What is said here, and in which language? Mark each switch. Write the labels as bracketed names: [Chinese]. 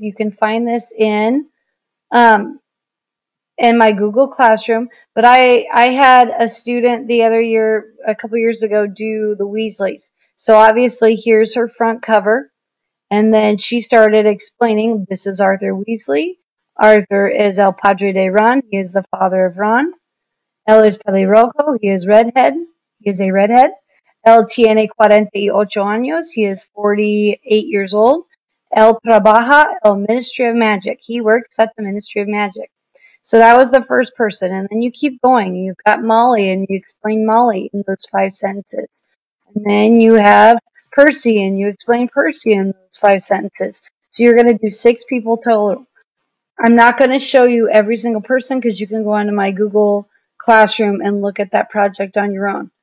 [English] You can find this in my Google Classroom, but I had a student the other year, a couple years ago, do the Weasleys. So obviously here's her front cover, and then she started explaining, this is Arthur Weasley. [Spanish] Arthur is el padre de Ron. [English] He is the father of Ron. [Spanish] Él es pelirrojo. [English] He is redhead. He is a redhead. [Spanish] Él tiene 48 años. [English] He is 48 years old. [Spanish] Él trabaja el Ministry of Magic. [English] He works at the Ministry of Magic. So that was the first person. And then you keep going. You've got Molly, and you explain Molly in those 5 sentences. And then you have Percy, and you explain Percy in those 5 sentences. So you're going to do 6 people total. I'm not going to show you every single person because you can go onto my Google Classroom and look at that project on your own.